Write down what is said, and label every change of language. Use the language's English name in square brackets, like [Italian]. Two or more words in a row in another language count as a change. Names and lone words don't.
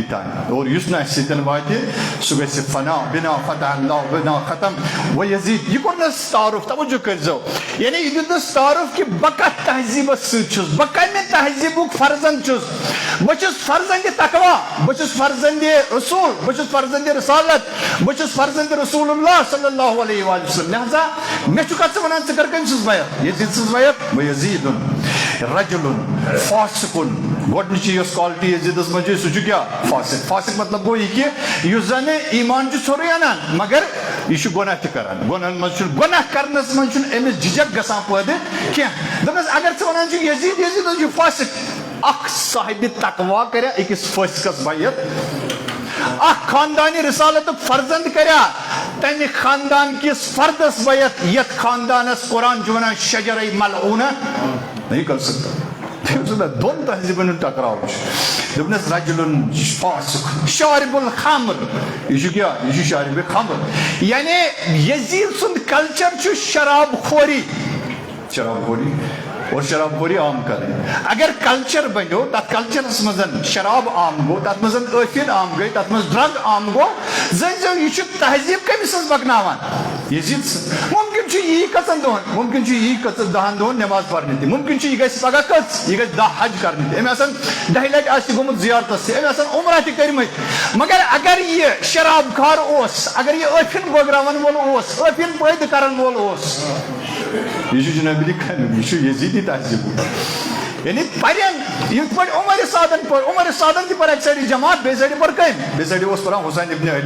[Kashmiri] تانۍ اور یُس نہٕ اَسہِ سۭتۍ واتہِ سُہ گژھِ فنا [Arabic] بنا فتح اللہ بنا ختم [Kashmiri] ویزید یہ کوٚرنس تعارُف توجہ کٔرۍزیو یعنی یہ دیُتنس تعارُف کہ بہٕ کتھ تہذیٖبس سۭتۍ چھُس بہٕ کمہِ تہذیٖبُک فرزند چھُس بہٕ چھُس فرزند تقوا بہٕ چھُس فرزند رسول بہٕ چھُس فرزند رسالت بہٕ چھُس فرزند رسول اللہ [Arabic] صلی اللہ علیہ وسلم [Kashmiri] لہذا مےٚ چھُ کتھ ژٕ ونان ژٕ کر کٔمۍ سٕنٛز بیعت یزید سٕنٛز بیعت ویزید [Arabic] رجل فاسق [Kashmiri] گۄڈنِچی یۄس کالٹی یزیدس منٛز چھِ سُہ چھُ کیٛاہ فاسق فاسق مطلب گوٚو یہِ کہِ یُس زن ایمان چھُ ژھوٚرُے انان مگر یہ چھُ گۄناہ تہِ کران گۄناہن منٛز چھُنہٕ گۄناہ کرنس منٛز چھُنہٕ أمِس جھجک گژھان پٲدٕ کینٛہہ دپنس اگر ژٕ ونان چھُکھ یزید یزید چھُ فاسق اکھ صاحبِ تقوا کریا أکِس فٲسقس بیعت اکھ خاندانی رسالتُک فرزند کریا تمہِ خاندان کِس فردس بیعت یتھ خاندانس قرآن چھُ ونان شجرے ملعونہ [Urdu] نہیں کر سکتا [Kashmiri] دون تہذیبن ہُنٛد ٹکراو چھُ دپنس [Arabic] رجل فاسق شارب الخمر [Kashmiri] یہ چھُ کیٛاہ یہ چھُ شارب خمر یعنی یزید سُنٛد کلچر چھُ شراب خوری [Urdu] اور شراب خوری عام کریں [Kashmiri] اگر کلچر بنو تک کلچرس مزن شراب عام گو تک مزن ٲفیٖن عام گئی تک مز ڈرگ عام گو زن یہ تہذیب کمس سن پکناوان یزید ممکن یی کژن دہن ممکن یی کژن 10 دہن نماز پرنے تہ ممکن یہ گژھِ پگہ کٔژ یہ گژھِ 10 حج کرنے تہ أمۍ آسن 10 لٹہِ آسہِ گوٚمُت زیارتس تہ أمۍ آسن عمرہ تہ کٔرمٕتۍ مگر اگر یہ شراب خور اوس اگر یہ ٲفیٖن بٲگراون وول اوس ٲفیٖن پٲدٕ کرن وول اوس یہ جناب لکھان یہ یزیدی تہذیب یعنی پرین یتھ پٲٹھۍ عمر سعدن تہِ پٔر اکہِ سایڈٕ جماعت بیٚیہِ سایڈٕ پٔر کٔمۍ بیٚیہِ سایڈٕ اوس پران حسین ابن علی